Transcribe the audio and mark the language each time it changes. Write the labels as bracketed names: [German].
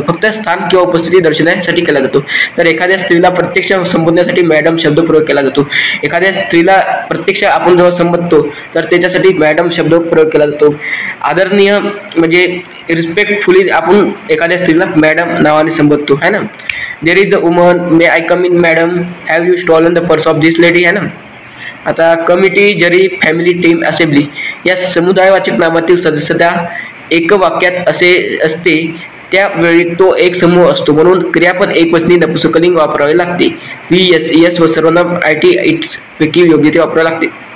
[Marathi] फक्त स्थान किंवा उपस्थिती दर्शवण्यासाठी केला जातो. तर एखाद्या स्त्रीला प्रत्यक्ष संबोधण्यासाठी मॅडम शब्द प्रयोग केला जातो. एखाद्या स्त्रीला प्रत्यक्ष आपण जेव्हा संबोधतो तर त्याच्यासाठी मॅडम शब्द प्रयोग केला जातो. आदरणीय म्हणजे रिस्पेक्टफुली आपण एखाद्या स्त्रीला मॅडम नावाने संबोधतो है ना. [English] There is a woman, may I come in madam, have you stolen the purse of this lady है ना. [Marathi] आता कमिटी, जरी, फॅमिली, टीम, असेंब्ली या समुदायवाचक नामातील सदस्यता एक वाक्यात असे असते त्यावेळी तो एक समूह असतो. म्हणून क्रियापद एकवचनी नपुंसकलिंग वापरावे लागते. वी, एस, एस व सर्वनाम आय टी इट्स पैकी योग्य ते वापरावे लागते.